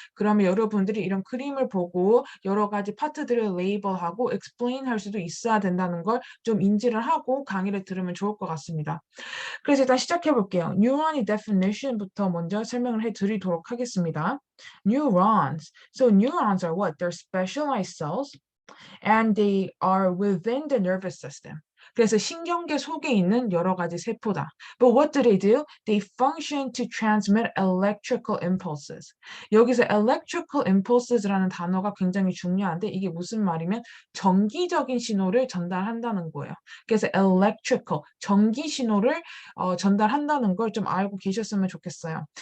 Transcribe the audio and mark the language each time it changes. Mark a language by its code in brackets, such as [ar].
[ko] 그러면 여러분들이 이런 그림을 보고 여러 가지 파트들을 레이블하고 explain 할 수도 있어야 된다는 걸 좀 인지를 하고 강의를 들으면 좋을 것 같습니다. 그래서 일단 시작해 볼게요. 뉴런의 definition부터 먼저 설명을 해 드리도록 하겠습니다. [en] Neurons. So neurons are what? They're specialized cells and they are within the nervous system. [ko] 그래서 신경계 속에 있는 여러 가지 세포다. [en] But what do? They function to transmit electrical impulses. [ko] 여기서 electrical impulses라는 단어가 굉장히 중요한데 이게 무슨 말이면 전기적인 신호를 전달한다는 거예요. 그래서 electrical, 전기 신호를 전달한다는 걸 좀 알고 계셨으면 좋겠어요.